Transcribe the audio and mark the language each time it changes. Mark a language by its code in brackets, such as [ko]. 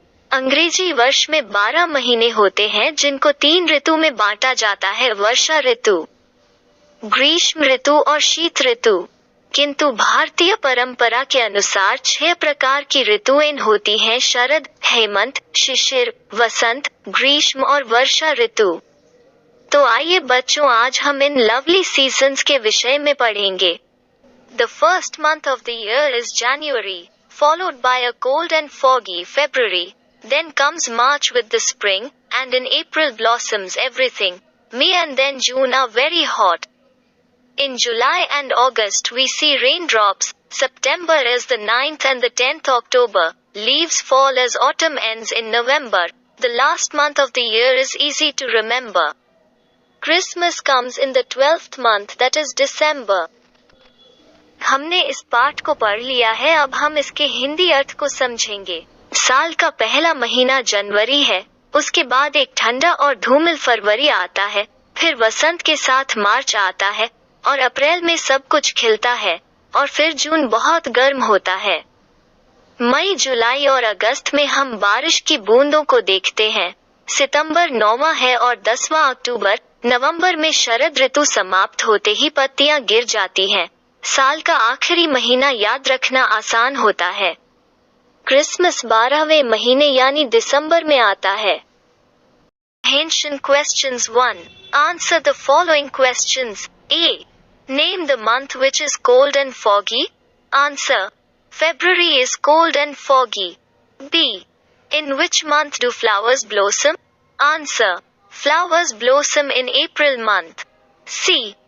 [hi] अंग्रेजी वर्ष में 12 महीने होते हैं जिनको 3 ऋतु में बांटा जाता है, वर्षा ऋतु, ग्रीष्म ऋतु और शीत ऋतु। किंतु भारतीय परंपरा के अनुसार 6 प्रकार की ऋतुएं होती हैं, शरद, हेमंत, शिशिर, वसंत, ग्रीष्म और वर्षा ऋतु। तो आइए बच्चों, आज हम इन [en] lovely seasons [hi] के विषय में पढ़ेंगे। [en] The first month of the year is January, followed by a cold and foggy February. Then comes March with the spring, and in April blossoms everything. May and then June are very hot. In July and August we see raindrops. September is the 9th and the 10th October. Leaves fall as autumn ends in November. The last month of the year is easy to remember. Christmas comes in the 12th month, that is December. [hi] हमने इस पाठ को पढ़ लिया है, अब हम इसके हिंदी अर्थ को समझेंगे। साल का पहला महीना जनवरी है, उसके बाद एक ठंडा और धूमिल फरवरी आता है, फिर वसंत के साथ मार्च आता है और अप्रैल में सब कुछ खिलता है और फिर जून बहुत गर्म होता है। मई, जुलाई और अगस्त में हम बारिश की बूंदों को देखते हैं। सितंबर 9वां है और 10वां अक्टूबर। नवंबर में शरद ऋतु समाप्त होते ही पत्तियां गिर जाती हैं। साल का आखिरी महीना याद रखना आसान होता है। क्रिसमस 12वें महीने यानी दिसंबर में आता है। [en] Comprehension questions 1. Answer the following questions. A. Name the month which is cold and foggy. Answer. February is cold and foggy. B. In which month do flowers blossom? Answer. Flowers blossom in April month. C.